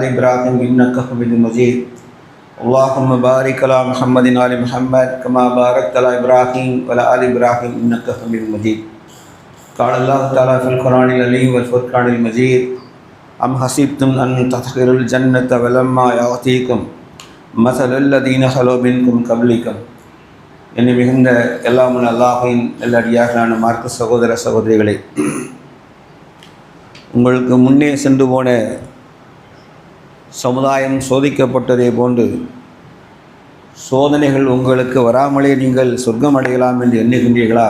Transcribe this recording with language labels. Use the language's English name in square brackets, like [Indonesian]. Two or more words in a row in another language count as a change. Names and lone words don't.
[Arabic] إبراهيم إنك حميد مجيد اللهم بارك على محمد وعلى محمد كما باركت على إبراهيم وعلى آل إبراهيم إنك حميد مجيد قال الله تعالى في القرآن العظيم والفرقان المجيد أم حسبتم أن تدخلوا الجنة ولما يأتيكم مثل الذين خلوا منكم قبلكم [Tamil] என்னை மிகுந்த எல்லாம் அல்லாஹ்வின் நல்லடியார்களான மார்க்க சகோதர சகோதரிகளே, உங்களுக்கு முன்னே சென்று போன சமுதாயம் சோதிக்கப்பட்டதே போன்று சோதனைகள் உங்களுக்கு வராமலே நீங்கள் சொர்க்கம் அடையலாம் என்று எண்ணுகின்றீர்களா?